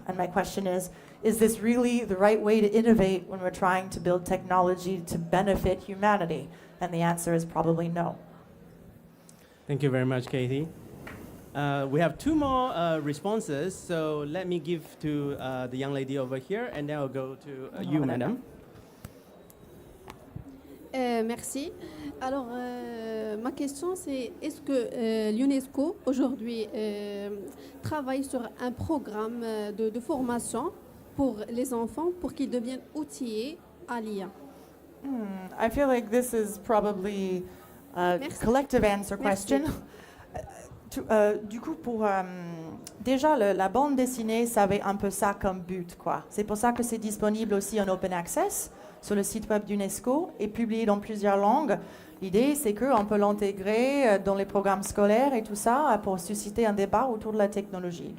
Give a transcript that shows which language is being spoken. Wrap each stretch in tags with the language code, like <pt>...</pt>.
<en>And my question is this really the right way to innovate when we're trying to build technology to benefit humanity? And the answer is probably no. Thank you very much, Katie. We have two more responses, so let me give to the young lady over here, and then I'll go to you, madam.</en> <fr>Merci. Alors, ma question, c'est est-ce que l'UNESCO, aujourd'hui, travaille sur un programme de formation pour les enfants pour qu'ils deviennent outillés à l'IA?</fr> <en>I feel like this is probably a collective answer question.</en> <fr>Du coup, déjà, la bande dessinée, ça avait un peu ça comme but, quoi. C'est pour ça que c'est disponible aussi en open access sur le site web d'UNESCO et publié dans plusieurs langues. L'idée, c'est qu'on peut l'intégrer dans les programmes scolaires et tout ça pour susciter un débat autour de la technologie.</fr>